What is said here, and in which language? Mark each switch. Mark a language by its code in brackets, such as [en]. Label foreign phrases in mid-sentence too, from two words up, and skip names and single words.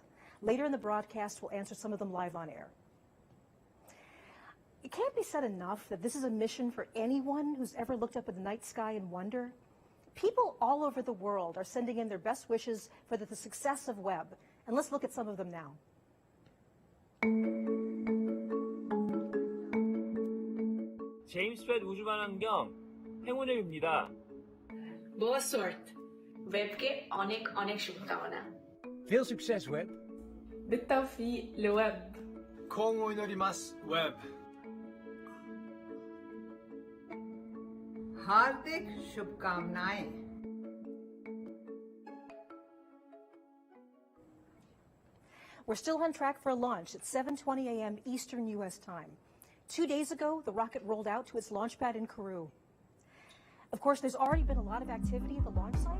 [en] Later in the broadcast, we'll answer some of them live on air. It can't be said enough that this is a mission for anyone who's ever looked up at the night sky and wonder. People all over the world are sending in their best wishes for the success of Webb. And let's look at some of them now. [ko] 제임스 웹 우주만원경 행운을 빕니다. [pt] Boa sorte. [bn] Webকে অনেক অনেক শুভকামনা. [nl] Veel succes, Web. [ar] بالتوفيق لويب. [ja] 幸運を祈ります, Web. [hi] हार्दिक शुभकामनाएं. [en] We're still on track for a launch at 7:20 a.m. Eastern U.S. time. 2 days ago, the rocket rolled out to its launch pad in Kourou. Of course, there's already been a lot of activity at the launch site.